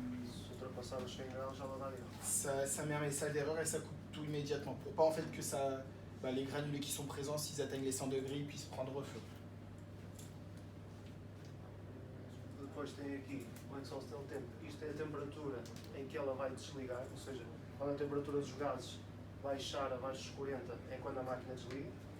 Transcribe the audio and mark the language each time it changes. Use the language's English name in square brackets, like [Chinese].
[Portuguese] Se ultrapassar os 100 graus, já vai dar erro. [French] ça met un message d'erreur et ça coupe tout immédiatement. Pour pas en fait que les granulés qui sont présents, s'ils atteignent les 100 degrés, ils puissent prendre feu. [Portuguese] Depois tem aqui o exhaust del tempo. Isto é a temperatura em que ela vai desligar, ou seja, quando a temperatura dos gases baixar abaixo dos 40 é quando a máquina desliga.